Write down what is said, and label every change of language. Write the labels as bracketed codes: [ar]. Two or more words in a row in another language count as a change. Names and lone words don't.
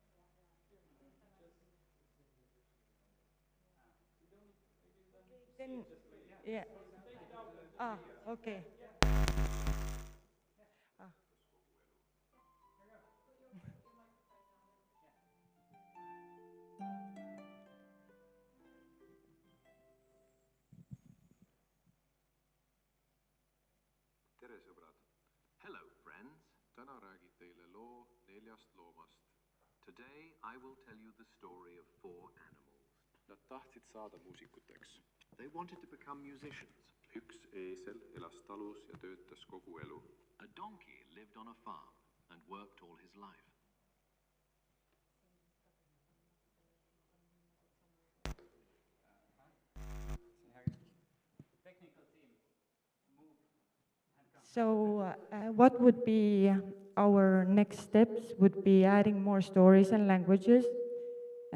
[en] Okay, then, yeah. Ah, okay. Ah. [et] tere, sõbrad! [en] Hello, friends! [et] Täna räägin teile loo 4 loomast. [en] Today I will tell you the story of 4 animals. [et] Nad tahtsid saada muusikuteks. [en] They wanted to become musicians. [et] Üks eesel elas talus ja töötas kogu elu. [en] A donkey lived on a farm and worked all his life. So what would be our next steps would be adding more stories and languages.